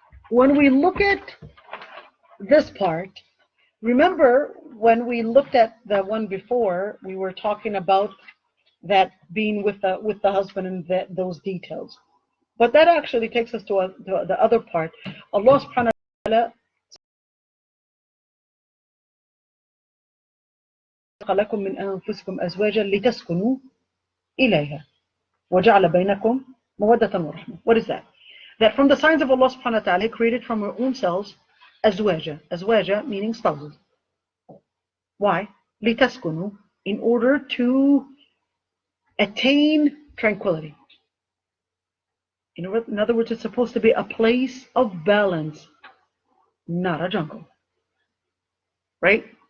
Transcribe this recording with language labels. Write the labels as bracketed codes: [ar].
[en] When we look at this part, remember when we looked at the one before, we were talking about that being with the husband and those details. But that actually takes us to the other part. [ar] Allah subhanahu wa ta'ala خلقكم من أنفسكم أزواجا لتسكنوا إليها وجعل بينكم مودة ورحمة. [en] What is that? That from the signs of Allah subhanahu wa ta'ala, He created from our own selves azwaja. Azwaja meaning spouses. Why? لتسكنوا, in order to attain tranquility. In other words, it's supposed to be a place of balance, not a jungle. Right?